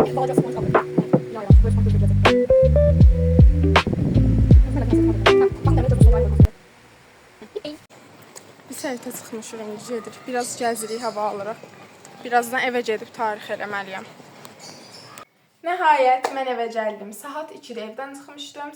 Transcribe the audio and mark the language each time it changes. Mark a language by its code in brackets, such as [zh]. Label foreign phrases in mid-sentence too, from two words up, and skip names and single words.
[tr] Bir bağcası boş kaldı. Ya ya böyle kontrol edecek. [az] Biz həyətə çıxmışıq, indi gedirik. Biraz gəzirik, hava alırıq. Birazdan evə gedib tarix eləməliyəm. Nəhayət mən evə gəldim. Saat 2-də evdən çıxmışdım.